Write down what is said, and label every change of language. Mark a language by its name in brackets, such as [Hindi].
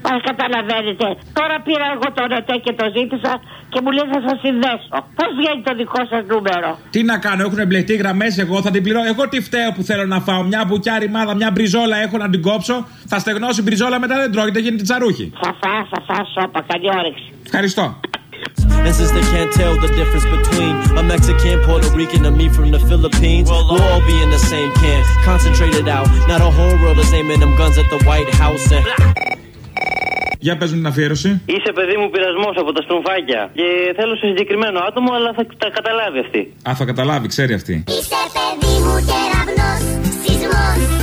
[Greek] Μα καταλαβαίνετε, τώρα πήρα εγώ το ρετέ και το ζήτησα και μου λέει θα σας συνδέσω. Πώς βγαίνει το δικό σας νούμερο? Τι να κάνω, έχουν εμπλεχτεί γραμμές, εγώ θα την πληρώ. Εγώ τι φταίω που θέλω να φάω? Μια μπουκιά ρημάδα, μια μπριζόλα έχω να την κόψω. Θα στεγνώσει μπριζόλα, μετά δεν τρώγεται, γίνεται τσαρούχι. Θα φάω, σώπα, καλή όρεξη. Ευχαριστώ. [English] And since they can't tell the difference between a Mexican, Puerto Rican, and me from the Philippines, we'll all be in the same camp, concentrated out. Now the whole world is aiming them guns at the White House. And... [Greek] Για πες μου την αφιέρωση. Είσαι παιδί μου πειρασμός από τα στρουμφάκια. Και θέλω σε συγκεκριμένο άτομο, αλλά θα τα καταλάβει αυτή. Α, θα καταλάβει, ξέρει αυτή. Είσαι παιδί μου κεραυνός, σεισμός.